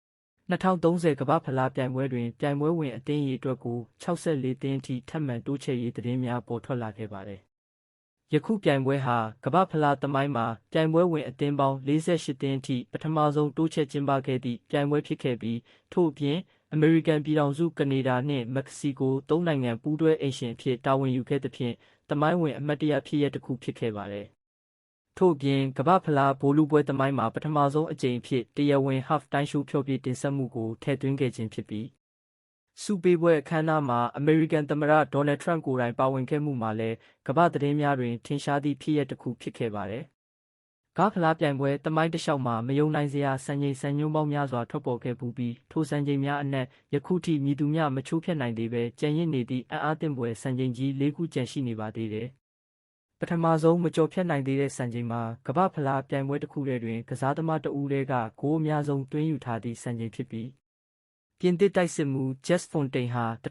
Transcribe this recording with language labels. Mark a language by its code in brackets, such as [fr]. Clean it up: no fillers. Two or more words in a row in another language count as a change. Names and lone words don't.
[my] 2030 ကမ္ဘာဖလားပြိုင်ပွဲတွင်ပြိုင်ပွဲဝင်အသင်းရေအတွက်ကို64သင်းအထိထပ်မံတိုးချဲ့ရေးသတင်းများပေါ်ထွက်လာခဲ့ပါတယ်။ယခုပြိုင်ပွဲဟာကမ္ဘာဖလားသမိုင်းမှာပြိုင်ပွဲဝင်အသင်းပေါင်း48သင်းအထိပထမဆုံးတိုးချဲ့ကျင်းပခဲ့သည့်ပြိုင်ပွဲဖြစ်ခဲ့ပြီးထို့အပြင်အမေရိ ကန်ပြည်ထောင်စုကနေဒါနှင့်မက္ကဆီကို၃နိုင်ငံပူးတွဲအိမ်ရှင်အဖြစ်တာဝန်ယူခဲ့သဖြင့်သမိုင်းဝင်အမှတ်တရဖြစ်ရပ်တစ်ခုဖြစ်ခဲ့ပါတယ်။ထို့အပြင်ကမ္ဘာဖလားဗိုလ်လုပွဲသမိုင်းမှာပထမ ဆုံးအကြိမ်အဖြစ်တရားဝင် [en] half time show [my] ဖျော်ဖြေတင်ဆက်မှုကိုထည့်သွင်းခဲ့ခြင်းဖြစ်ပြီးဆုပေးပွဲအခမ်းအနားမှာအမေရိကန်သမ္မတဒေါ်နယ်ထရန့်ကိုယ်တိုင်ပါဝင်ခဲ့ မှုမှာလည်းကမ္ဘာသတင်းများတွင်ထင်ရှားသည့်ဖြစ်ရပ်တစ်ခုဖြစ်ခဲ့ပါတယ်။ကမ္ဘာဖလားပြိုင်ပွဲသမိုင်းတစ်လျှောက်မှာမယုံနိုင်စရာစံချိန်စံညွှန်းပေါင်းများစွာထွက်ပေါ်ခဲ့ပြီးထိုစံချိန်များအနက်ယခုထိမည်သူမျှမချိုးဖျက်နိုင်သေးဘဲကျန်ရစ်နေသည့်အံ့အားသင့်ဖွယ်စံချိန်ကြီး၄ခုကျန်ရှိနေပါသေးတယ်။ပထမဆုံးမကျော်ဖြတ်နိုင်သေးတဲ့စံချိန်မှာကမ္ဘာဖလားပြိုင်ပွဲတစ်ခုတည်းတွင်ကစားသမားတစ်ဦးတည်းကဂိုးအများဆုံးသွင်းယူထားသည့်စံချိန်ဖြစ်ပြီးပြင်သစ်တိုက်စစ်မှူး Just Fontaine ဟာ